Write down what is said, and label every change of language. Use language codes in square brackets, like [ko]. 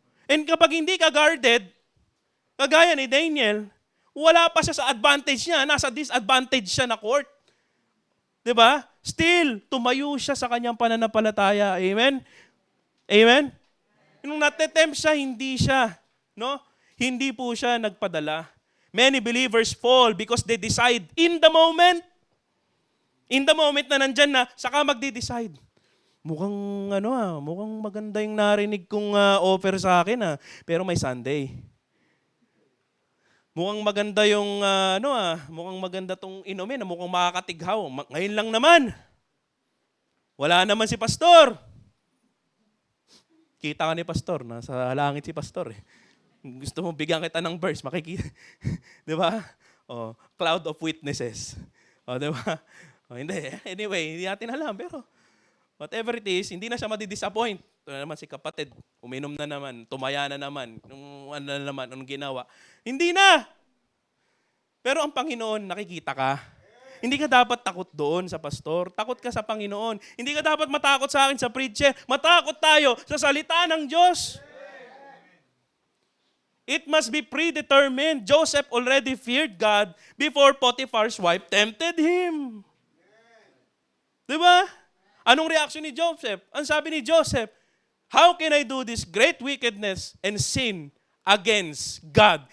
[tl] And kapag hindi ka guarded, kagaya ni Daniel, wala pa siya sa advantage niya, nasa disadvantage siya na court. Diba? Still, tumayo siya sa kanyang pananampalataya. Amen? Amen? Nung natetempt siya, hindi siya. No? Hindi po siya nagpadala. [en] Many believers fall because they decide in the moment. In the moment [tl] na nandyan na, saka magde-decide. Mukhang maganda yung narinig kong offer sa akin pero may Sunday. Mukhang maganda yung mukhang maganda tong inumin, mukhang makakatighaw. Ngayon lang naman. Wala naman si pastor. Kita ka ni pastor, nasa langit si pastor Gusto mo bigyan kita ng verse, makikita. Di ba? [en] Cloud of witnesses. [tl] Di ba? Hindi. Anyway, hindi natin alam. Pero [en] whatever it is, [tl] hindi na siya madi-disappoint. Ito na naman si kapatid. Uminom na naman. Tumaya na naman. Anong ginawa. Hindi na. Pero ang Panginoon, nakikita ka. Hindi ka dapat takot doon sa pastor. Takot ka sa Panginoon. Hindi ka dapat matakot sa akin sa preacher. Matakot tayo sa salita ng Diyos. [en] It must be predetermined. Joseph already feared God before Potiphar's wife tempted him. [tl] Diba? Anong reaction ni Joseph? Ang sabi ni Joseph, [en] how can I do this great wickedness and sin against God?